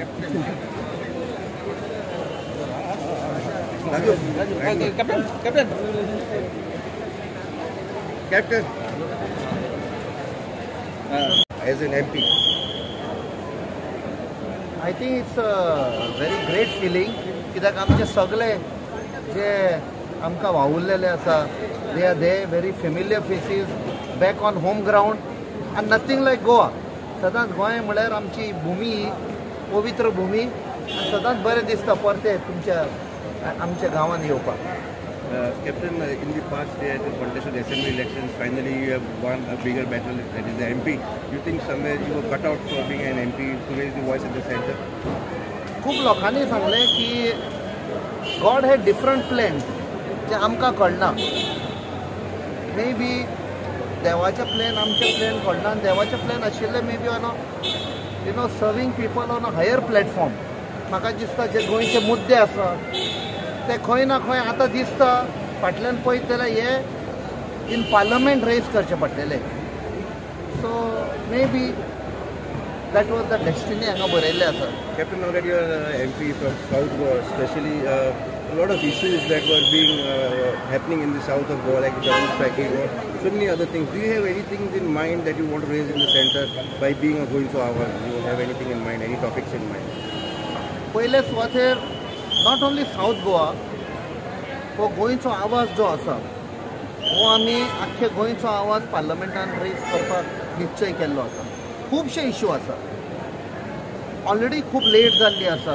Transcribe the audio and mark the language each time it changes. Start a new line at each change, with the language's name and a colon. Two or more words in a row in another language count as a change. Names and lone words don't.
English: Captain, as an MP, I think it's a very great feeling
Konkani: कित्याक आमचे सगळे जे आमकां वावुरलेले आसा
English: they are there, very familiar faces, back on home ground, and nothing like Goa.
Konkani: सदांच गोंय म्हळ्यार आमची भूमी, पवित्र भूमी, आनी सदांच बरें दिसता परते तुमच्या आमच्या गांवांत येवपाक.
English: Captain, in the past day at the contested assembly elections, finally you have won a bigger battle, that is the MP. You think somewhere you were cut out for being an MP to raise the voice at the center?
Konkani: खूब लोकांनी सांगलें की
English: God had different plans
Konkani: जे आमकां कळना.
English: may be
Konkani: देवाचे प्लॅन आमचे प्लॅन कळना, आनी देवाचे प्लॅन आशिल्ले
English: may be on serving people on a higher platform.
Konkani: म्हाका दिसता जे गोंयचे मुद्दे आसा ते खंय ना खंय आतां दिसता फाटल्यान पळयत जाल्यार हे
English: in parliament
Konkani: रेज करचे पडटले.
English: so may be that was the destiny
Konkani: हांगा बरयल्लें आसा.
English: Captain, now that you are MP from South Goa, especially a lot of issues that were being happening in the south of Goa, like the road packing or so many other things. Do you have anything in mind that you want to raise in the center by being a going to our? Do you have anything in mind, any topics in mind?
Konkani: पयले सुवातेर
English: not only South Goa,
Konkani: हो गोंयचो आवाज जो आसा हो आमी आख्खे गोंयचो आवाज पार्लमेंटान रेज करपाक निश्चय केल्लो आसा. खुबशे इश्यू आसा, ऑलरेडी खूब लेट जाल्ली आसा.